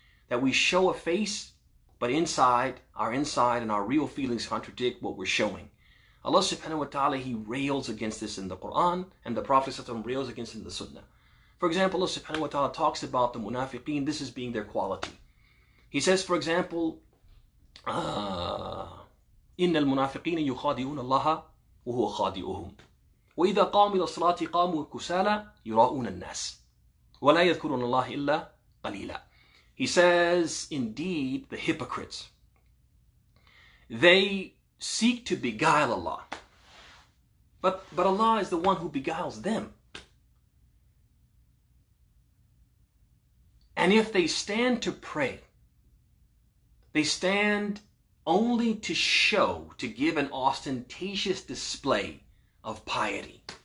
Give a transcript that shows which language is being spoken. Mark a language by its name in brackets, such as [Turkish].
[English] That we show a face, but inside and our real feelings contradict what we're showing. Allah subhanahu wa ta'ala, He rails against this in the Quran, and the Prophet sallallahu alaihi wasallam rails against it in the Sunnah. For example, Allah subhanahu wa ta'ala talks about the munafiqeen, this as being their quality. He says, for example, [Arabic] إِنَّ الْمُنَافِقِينَ يُخَادِعُونَ اللَّهَ وَهُوَ خَادِعُهُمْ وَإِذَا قَامُوا إِلَى الصَّلَاةِ قَامُوا كُسَالَى يُرَاءُونَ النَّاسَ وَلَا يَذْكُرُونَ اللَّهَ إِلَّا قَلِيلًا. [English] He says, indeed, the hypocrites, they seek to beguile Allah. But Allah is the one who beguiles them. And if they stand to pray, they stand only to show, to give an ostentatious display of piety.